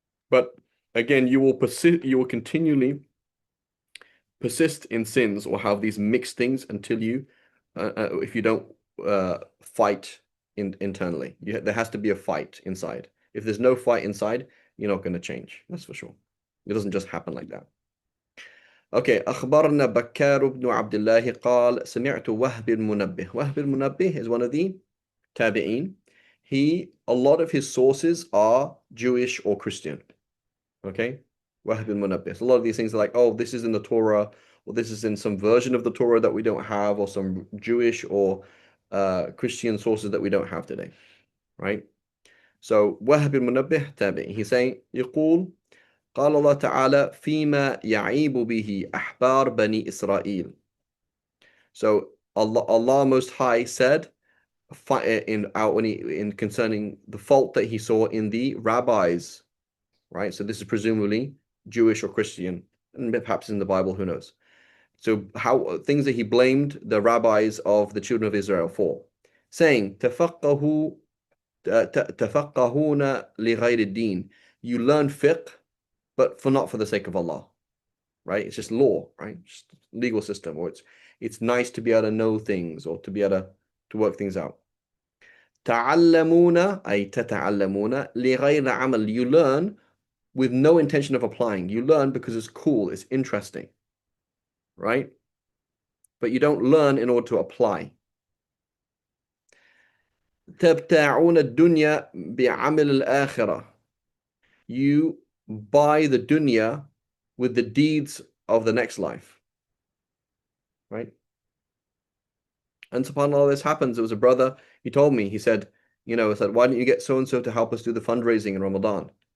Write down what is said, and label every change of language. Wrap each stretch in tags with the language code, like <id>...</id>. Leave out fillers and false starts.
<en>But again, you will continually persist in sins or have these mixed things until if you don't fight internally. There has to be a fight inside. If there's no fight inside, you're not going to change. That's for sure. It doesn't just happen like that.</en> <ar>Okay, أخبرنا بكار بن عبد الله قال سمعت وهب المنبه.</ar> <en>وهب المنبه is one of the tabi'een. A lot of his sources are Jewish or Christian. Okay, Wahb al-Munabbih. A lot of these things are like, oh, this is in the Torah, or this is in some version of the Torah that we don't have, or some Jewish or Christian sources that we don't have today, right? So Wahb al-Munabbih tabi. He's saying,</en> <ar>يقول قال الله تعالى فيما يعيب به أحبار بني إسرائيل.</ar> <en>So Allah Most High said in concerning the fault that He saw in the rabbis, right? So this is presumably Jewish or Christian, and perhaps in the Bible, who knows? So how things that He blamed the rabbis of the children of Israel for, saying</en> <ar>تفقهوا تفقهون لغير الدين.</ar> <en>You learn fiqh, but not for the sake of Allah, right? It's just law, right? Just legal system, or it's nice to be able to know things or to be able to work things out.</en> <ar>تعلمون أي تتعلمون لغير عمل.</ar> <en>You learn with no intention of applying. You learn because it's cool, it's interesting, right? But you don't learn in order to apply.</en> <ar>تبتاعون الدنيا بعمل الآخرة.</ar> <en>You buy the dunya with the deeds of the next life, right? And subhanAllah, this happens. There was a brother, he told me, he said, I said, why don't you get so-and-so to help us do the fundraising in Ramadan?</en>